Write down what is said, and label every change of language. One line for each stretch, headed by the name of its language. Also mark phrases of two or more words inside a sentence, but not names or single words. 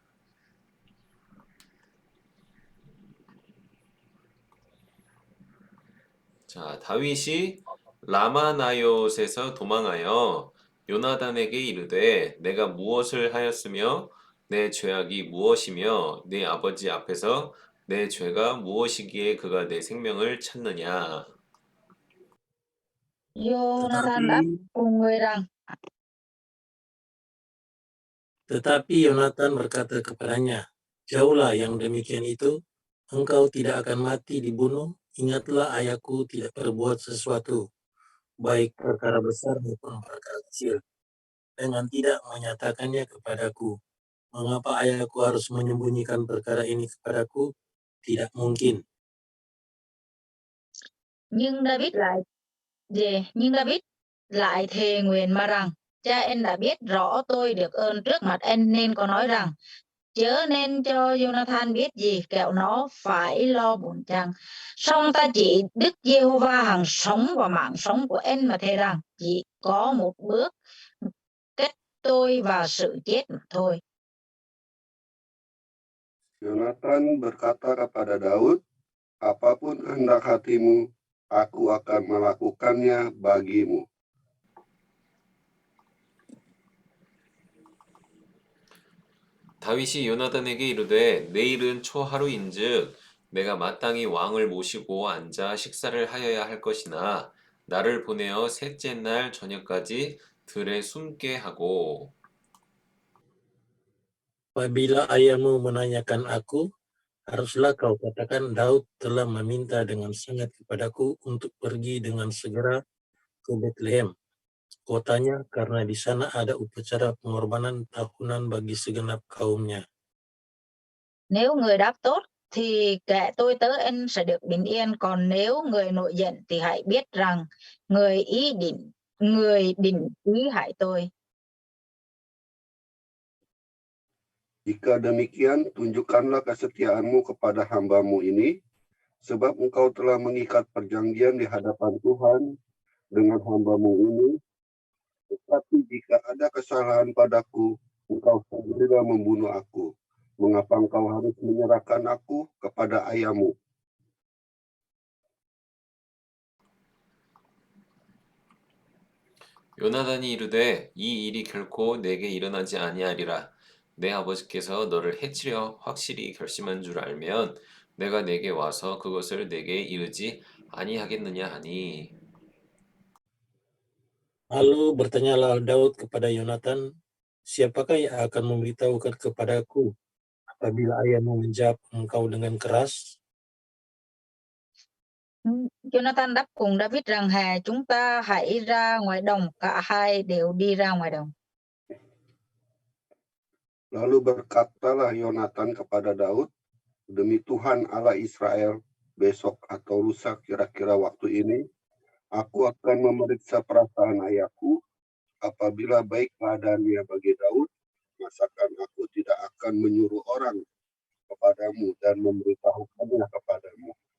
Korean: 자, 다윗이 라마나요스에서 도망하여 요나단에게 이르되 내가 무엇을 하였으며 내 죄악이 무엇이며 네 아버지 앞에서 내 죄가 무엇이기에 그가 내 생명을 찾느냐.
Vietnamese: Jonathan đáp
Indonesian: Tetapi
Vietnamese: cùng người rằng
Indonesian: tetapi Yonatan berkata kepadanya, jauhlah yang demikian itu, engkau tidak akan mati dibunuh. Ingatlah ayahku tidak berbuat sesuatu, baik perkara besar maupun perkara kecil, dengan tidak menyatakannya kepadaku. Mengapa ayahku harus menyembunyikan perkara ini kepadaku? Tidak mungkin.
Vietnamese: nhưng David lại thề nguyện mà rằng cha em đã biết rõ tôi được ơn trước mặt em nên có nói rằng chớ nên cho Jonathan biết gì kẻo nó phải lo buồn chăng. Song ta chỉ Đức Giê-hô-va hằng sống và mạng sống của em mà thề rằng chỉ có một bước cách tôi và sự chết mà thôi.
Indonesian: Yonatan berkata kepada Daud, apapun kehendak hatimu, aku akan melakukannya bagimu.
Korean: 다윗이 요나단에게 이르되 내일은 초하루인즉 내가 마땅히 왕을 모시고 앉아 식사를 하여야 할 것이나 나를 보내어 셋째 날 저녁까지 들에 숨게 하고
Indonesian: Apabila ayahmu menanyakan aku, haruslah kau katakan Daud telah meminta dengan sangat kepadaku untuk pergi dengan segera ke Betlehem, kotanya, karena di sana ada upacara pengorbanan tahunan bagi segenap kaumnya.
Vietnamese: Nếu người đáp tốt thì kệ tôi tớ anh sẽ được bình yên, còn nếu người nổi giận thì hãy biết rằng người định ý hại tôi.
Indonesian: Jika demikian, tunjukkanlah kesetiaanmu kepada hambamu ini, sebab engkau telah mengikat perjanjian di hadapan Tuhan dengan hambamu ini. Tetapi jika ada kesalahan padaku, engkau segera membunuh aku. Mengapa engkau harus menyerahkan aku kepada ayahmu?
Korean: 요나단이 이르되 이 일이 결코 내게 일어나지 아니하리라. 내 아버지께서 너를 해치려 확실히 결심한 줄 알면 내가 내게 와서 그것을 내게 이르지 아니하겠느냐 하니.
Indonesian: Lalu bertanyalah Daud kepada Yonatan, siapakah yang akan memberitahukan kepadaku apabila ayahmu menjawab engkau dengan keras?
Vietnamese: Jonathan đáp cùng David rằng hè chúng ta hãy ra ngoài đồng, cả hai đều đi ra ngoài đồng.
Indonesian: Lalu berkatalah Yonatan kepada Daud, demi Tuhan Allah Israel, besok atau lusa kira-kira waktu ini, aku akan memeriksa perasaan ayahku. Apabila baik keadaannya bagi Daud, masakan aku tidak akan menyuruh orang kepadamu dan memberitahukannya kepadamu.